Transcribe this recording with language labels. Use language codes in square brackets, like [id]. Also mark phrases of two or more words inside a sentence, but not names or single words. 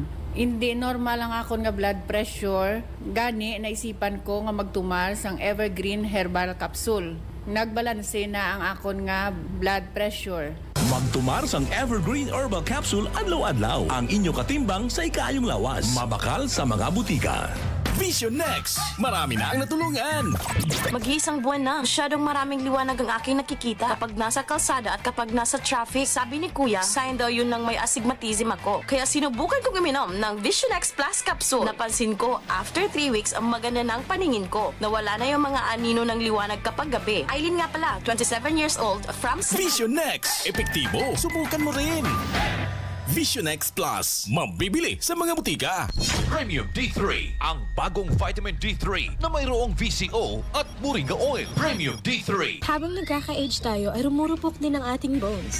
[hil] Hindi normal ang akon nga [en] blood pressure, [hil] gani naisipan ko nga magtumar sang Evergreen Herbal Capsule. Nagbalanse na ang akon nga [en] blood pressure. [hil] Magtumar sang Evergreen Herbal Capsule adlaw-adlaw. Ang inyo katimbang sa ikayong lawas. Mabakal sa mga butika. Vision Next! [tl] Marami na ang natulungan! Mag-iisang buwan na. Masyadong maraming liwanag ang aking nakikita kapag nasa kalsada at kapag nasa traffic. Sabi ni Kuya, sign daw yun ng may astigmatism ako. Kaya sinubukan kong uminom ng Vision X Plus Capsule. Napansin ko, [en] after 3 weeks, [tl] ang maganda na ang paningin ko. Nawala na yung mga anino ng liwanag kapag gabi. Aileen nga pala, [en] 27 years old, [tl] from... Vision Next! Epektibo! Subukan mo rin! Vision X Plus. Mabibili sa mga butika. Premium D3, ang bagong vitamin D3 na mayroong VCO at [en] moringa oil. [tl] Premium D3. Habang nagkaka-age tayo ay rumurupok din ang ating bones.